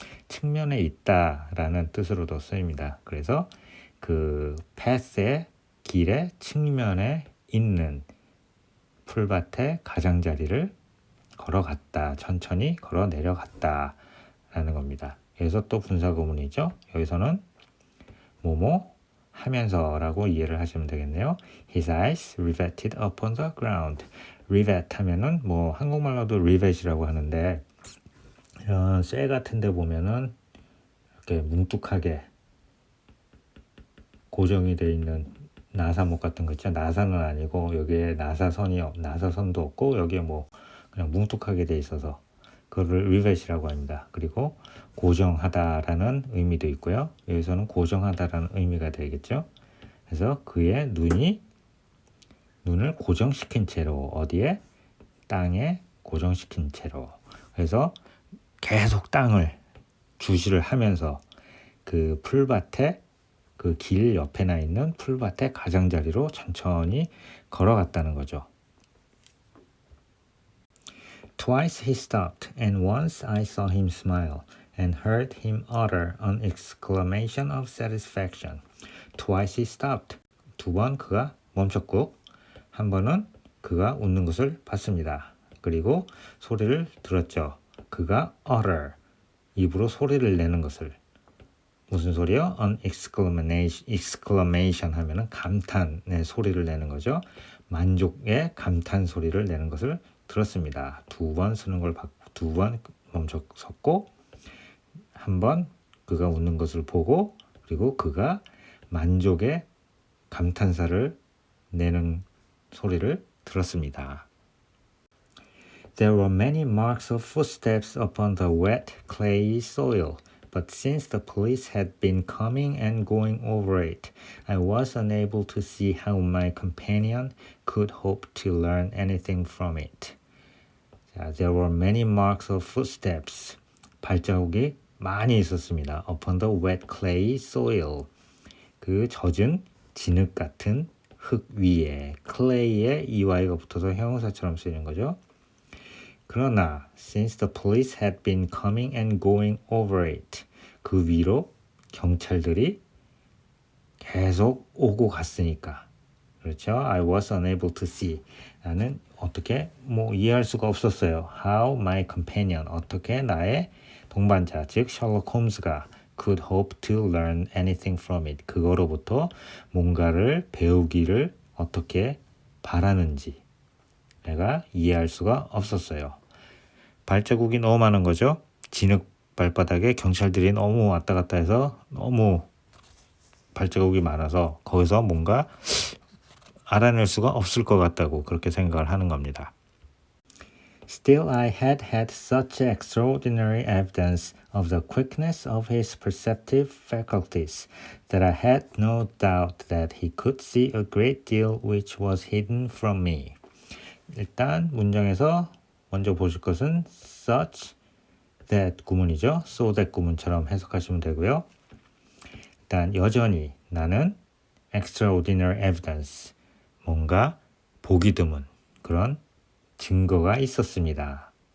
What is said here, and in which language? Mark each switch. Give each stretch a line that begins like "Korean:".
Korean: 측면에 있다라는 뜻으로도 쓰입니다. 그래서 그 path의 길의 측면에 있는 풀밭의 가장자리를 걸어갔다, 천천히 걸어 내려갔다 라는 겁니다. 여기서 또 분사구문이죠. 여기서는 뭐뭐 하면서 라고 이해를 하시면 되겠네요.
English: His eyes riveted upon the ground.
Korean: rivet 하면은 뭐 한국말로도 rivet이라고 하는데 이런 쇠 같은 데 보면은 이렇게 뭉툭하게 고정이 되어 있는 나사목 같은 거 있죠. 나사는 아니고 여기에 나사선도 없고 여기에 뭐 그냥 뭉툭하게 돼 있어서 그거를 rivet이라고 합니다. 그리고 고정하다라는 의미도 있고요. 여기서는 고정하다라는 의미가 되겠죠. 그래서 그의 눈을 고정시킨 채로, 어디에? 땅에 고정시킨 채로. 그래서 계속 땅을 주시를 하면서 그 풀밭에, 그 길 옆에나 있는 풀밭의 가장자리로 천천히 걸어갔다는 거죠.
English: Twice he stopped, and once I saw him smile, and heard him utter an exclamation of satisfaction. Twice he stopped.
Korean: 2번 그가 멈췄고, 한 번은 그가 웃는 것을 봤습니다. 그리고 소리를 들었죠. 그가 utter, 입으로 소리를 내는 것을. 무슨 소리요?
English: An exclamation
Korean: 하면은 감탄의 소리를 내는 거죠. 만족의 감탄 소리를 내는 것을 들었습니다. 2번 쓰는 걸 받고 2번 멈춰섰고, 한 번 그가 웃는 것을 보고, 그리고 그가 만족의 감탄사를 내는 소리를 들었습니다.
English: There were many marks of footsteps upon the wet, clayey soil, but since the police had been coming and going over it, I was unable to see how my companion could hope to learn anything from it. 자, there were many marks of footsteps.
Korean: 발자국이 많이 있었습니다.
English: Upon the wet, clayey soil.
Korean: 그 젖은 진흙 같은 흙 위에 clay에 EY가 붙어서 형용사처럼 쓰이는 거죠.
English: 그러나 since the police had been coming and going over it,
Korean: 그 위로 경찰들이 계속 오고 갔으니까, 그렇죠?
English: I was unable to see.
Korean: 나는 어떻게 이해할 수가 없었어요.
English: How my companion,
Korean: 어떻게 나의 동반자, 즉 셜록 홈즈가
English: could hope to learn anything from it.
Korean: 그거로부터 뭔가를 배우기를 어떻게 바라는지 내가 이해할 수가 없었어요. 발자국이 너무 많은 거죠. 진흙 발바닥에 경찰들이 너무 왔다 갔다 해서 너무 발자국이 많아서 거기서 뭔가 알아낼 수가 없을 것 같다고 그렇게 생각을 하는 겁니다.
English: Still, I had such extraordinary evidence of the quickness of his perceptive faculties that I had no doubt that he could see a great deal which was hidden from me.
Korean: 일단 문장에서 먼저 보실 것은 such that 구문이죠. so that 구문처럼 해석하시면 되고요. 일단 여전히 나는
English: extraordinary evidence,
Korean: 뭔가 보기 드문 그런 증거가 있었습니다.